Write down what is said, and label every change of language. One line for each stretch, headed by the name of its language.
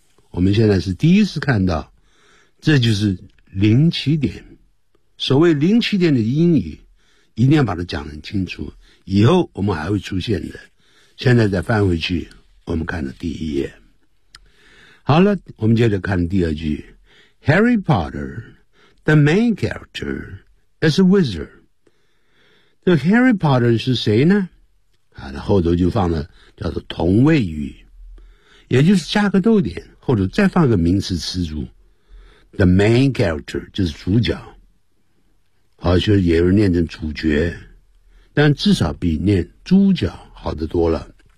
Chinese: 我们现在是第一次看到，这就是零起点，所谓零起点的英语一定要把它讲得清楚，以后我们还会出现的。现在再翻回去，我们看了第一页。好了，我们接着看第二句。
English: Harry Potter, the main character, is a wizard.
Chinese: 这 Harry Potter 是谁呢？他后头就放了叫做同位语，也就是加个逗点，后头再放个名词词组。
English: The main character
Chinese: 就是主角，好像也有人念成主角，但至少比念猪脚好得多了。